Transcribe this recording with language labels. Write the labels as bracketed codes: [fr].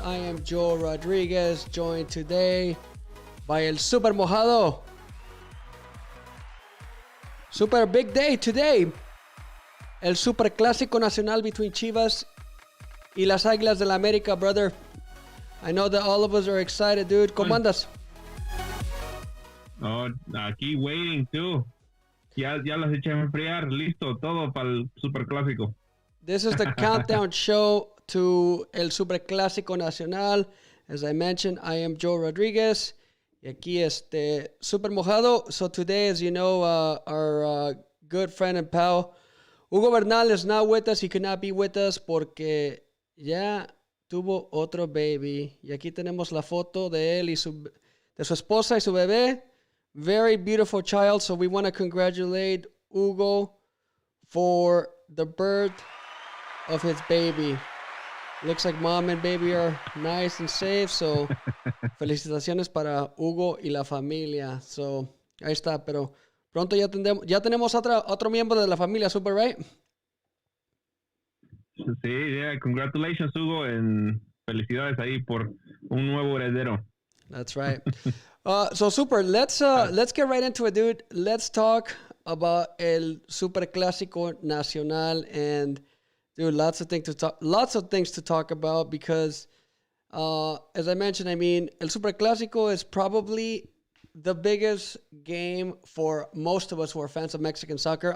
[en] I am Joe Rodriguez, joined today by El Super Mojado. Super big day today. El Super Clasico Nacional between Chivas y las Águilas del América, brother. I know that all of us are excited, dude. [es] ¿Cómo andas? [en] Oh, [es] aquí [en] waiting too. [es] Ya las eché a enfriar, listo, todo para el Super Clásico. [en] This is the countdown show to El Super Clasico Nacional. As I mentioned, I am Joe Rodriguez. [es] Y aquí [en] Super Mojado. So today, as you know, our good friend and pal, Hugo Bernal is not with us. He could not be with us [es] porque ya tuvo otro [en] baby. [es] Y aquí tenemos la foto de él y de su esposa y su bebé. [en] Very beautiful child. So we want to congratulate Hugo for the birth of his baby. Looks like mom and baby are nice and safe. So [es] felicitaciones para Hugo y la familia. [en] So [es] ahí está. Pero pronto ya tenemos otro miembro de la familia, Super, [en] right? [es] Sí, [en] yeah, congratulations, [es] Hugo, [en] and [es] felicidades ahí por un nuevo heredero. [en] That's right. So Super, let's get right into it, dude. Let's talk about el Super Clásico Nacional, and dude, lots of things to talk about because, as I mentioned, I mean, el Super Clásico is probably the biggest game for most of us who are fans of Mexican soccer.